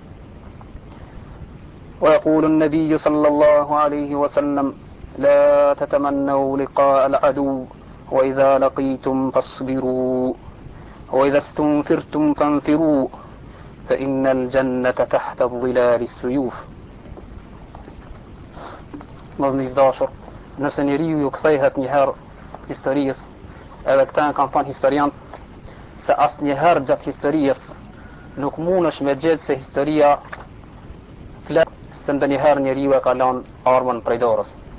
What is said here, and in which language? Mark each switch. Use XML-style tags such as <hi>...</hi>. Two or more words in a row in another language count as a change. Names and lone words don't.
<ar>ويقول النبي صلى الله عليه وسلم: لا تتمنوا لقاء العدو وإذا لقيتم فاصبروا وإذا استنفرتم فانفروا فإن الجنة تحت ظلال السيوف.</ar> <sq>Vëllezër dashur, nëse njeriu ju kthehet një herë historisë, edhe këta kanë thënë historianët se asnjëherë gjatë historisë nuk mundesh me gjetë se historia flet se ndonjëherë njeriu e ka lënë armën prej dorës.</sq>